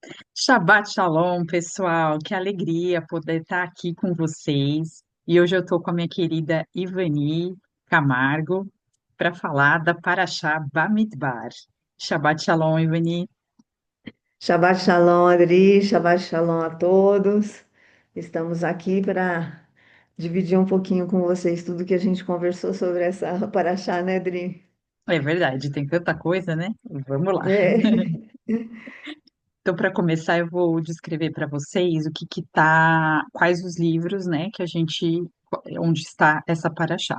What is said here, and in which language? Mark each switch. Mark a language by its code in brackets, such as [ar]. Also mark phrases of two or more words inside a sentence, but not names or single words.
[he] שבת שלום, [pt] pessoal. Que alegria poder estar aqui com vocês. E hoje eu estou com a minha querida Ivani Camargo para falar da Parashá Bamidbar. [he] שבת שלום, Ivani. שבת שלום, Adri, שבת שלום [pt] a todos. Estamos aqui para dividir um pouquinho com vocês tudo que a gente conversou sobre essa paraxá, né, Adri? É verdade, tem tanta coisa, né? Vamos lá. É. Então, para começar, eu vou descrever para vocês o que que tá, quais os livros, né, que a gente, onde está essa Parashá.